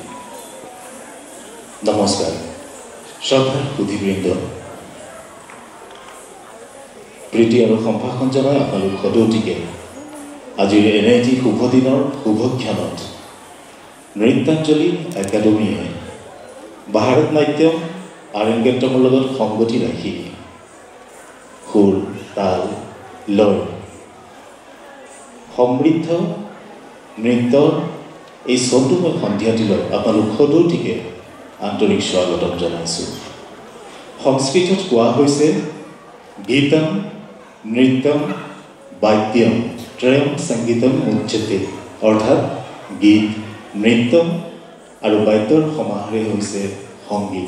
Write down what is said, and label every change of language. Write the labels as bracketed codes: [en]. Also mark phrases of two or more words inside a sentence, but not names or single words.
[as] নমস্কাৰ শ্ৰদ্ধাৰ সুধীবৃন্দ প্ৰীতি আৰু সম্ভাষণ জনাই আপোনালোক সদৌতিকে আজিৰ এনে এটি শুভ দিনৰ শুভ ক্ষণত নৃত্যাঞ্জলি একাডেমীয়ে ভাৰত নাট্যম আৰংগেট্ৰমৰ লগত সংগতি ৰাখি সুৰ তাল লয় সমৃদ্ধ নৃত্যৰ এই সন্তুময় সন্ধিয়াটিলৈ আপোনালোক সদৌতিকে আন্তৰিক স্বাগতম জনাইছো। সংস্কৃতত কোৱা হৈছে [sa] गीतम् नृत्यम् वाद्यम् त्रयम् संगीतम् उच्यते [as] অৰ্থাৎ গীত নৃত্যম আৰু বাদ্যৰ সমাহাৰে হৈছে সংগীত।